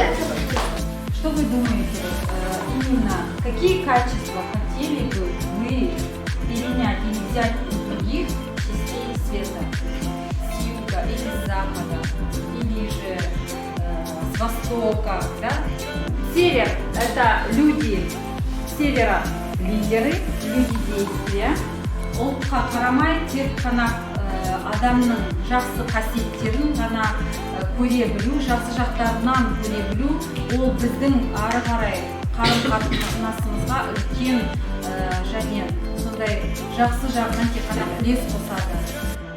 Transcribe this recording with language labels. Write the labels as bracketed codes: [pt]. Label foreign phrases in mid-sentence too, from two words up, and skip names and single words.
[ru] Что вы думаете, именно какие качества хотели бы вы перенять или взять из других частей света? С юга или с запада, или же с востока, да? Север – это люди севера, лидеры, люди действия. [kk] Ұлтқа қарамай тек қана адамның жақсы қасиеттерін ғана көре білу, жақсы жақтарынан көре білу, ол біздің ары қарай қарым-қатынасымызға үлкен және сондай жақсы жағынан тек қана үлес қосады.